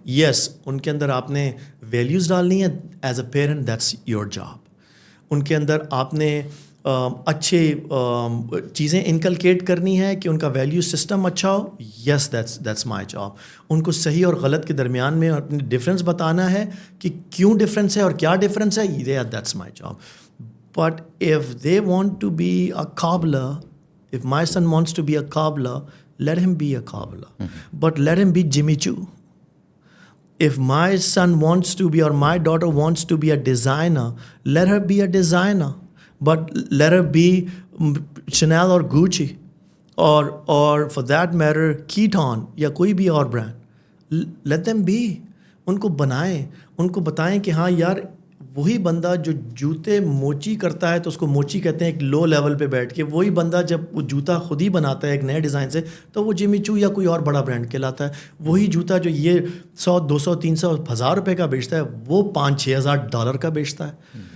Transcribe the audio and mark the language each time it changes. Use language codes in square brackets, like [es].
[ur] یس، ان کے اندر آپ نے ویلیوز ڈالنی ہے. [en] As a parent that's your job. [ur] ان کے اندر آپ نے اچھے چیزیں انکلکیٹ کرنی ہے کہ ان کا ویلیو سسٹم اچھا ہو. یس، [en] That's my job. [ur] ان کو صحیح اور غلط کے درمیان میں اپنی ڈفرینس بتانا ہے کہ کیوں ڈفرینس ہے اور کیا ڈفرینس ہے. [en] That's my job. But if they want to be a cobbler, if my son wants to be a cobbler, let him be a cobbler. But let him be Jimmy Choo. If my son wants to be, or my daughter wants to be a designer, let her be a designer. But let her be Chanel or Gucci, or for that matter Keaton [ur] یا کوئی بھی اور brand. [en] Let them be. [ur] ان کو بنائیں، ان کو بتائیں کہ ہاں یار، وہی بندہ جو جوتے موچی کرتا ہے تو اس کو موچی کہتے ہیں ایک لو لیول پہ بیٹھ کے، وہی بندہ جب وہ جوتا خود ہی بناتا ہے ایک نئے ڈیزائن سے تو وہ جمی چو یا کوئی اور بڑا برانڈ کہلاتا ہے. وہی جوتا جو یہ 100 200 300 1000 روپے کا بیچتا ہے، وہ 5-6 ہزار ڈالر کا بیچتا ہے.